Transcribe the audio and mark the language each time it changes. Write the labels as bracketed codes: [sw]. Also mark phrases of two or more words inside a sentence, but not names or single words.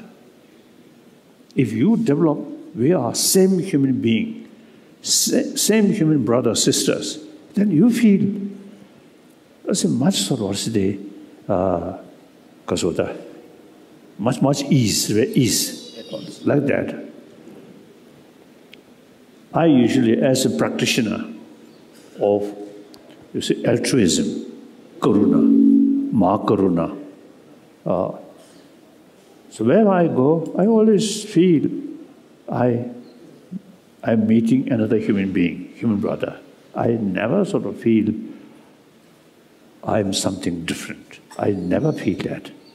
[en] If you develop, we are same human being, same human brothers, sisters, then you feel there's a much sort of much ease, like that. I usually, as a practitioner of, you see, altruism, [sa] karuna, ma-karuna, [en] so where I go, I always feel I'm meeting another human being, human brother. I never sort of feel I'm something different. I never feel that.